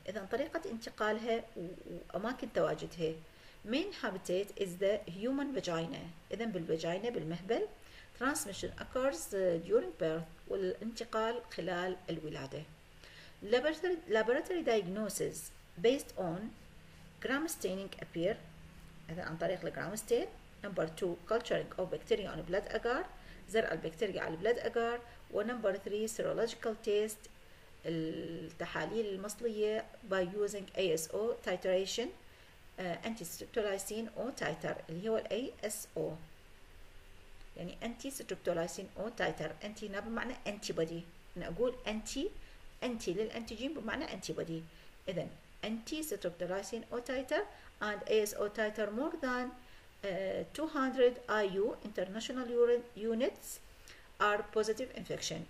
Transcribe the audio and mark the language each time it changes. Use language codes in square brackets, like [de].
[ar] إذا طريقة انتقالها وأماكن تواجدها. [en] Main habitat is the human vagina. [ar] إذا بالفاجينا بالمهبل. [en] Transmission occurs during birth [ar] والانتقال خلال الولادة. [en] Laboratory diagnosis based on gram staining appear. [ar] إذا عن طريق الجرام ستين. [en] Number 2 culturing of bacteria on blood agar [ar] زرع البكتيريا على البلد [en] agar. [ar] ونمبر 3 [en] serological test [ar] التحاليل المصلية [en] by using ASO titration anti-streptolysin O titer [ar] اللي هو [en] ASO يعني anti-streptolysin O titer. [ar] anti هنا بمعنى antibody. أنا أقول anti للأنتيجين بمعنى antibody. [en] إذن anti-streptolysin O titer and ASO titer more than 200 IU international units are positive infection.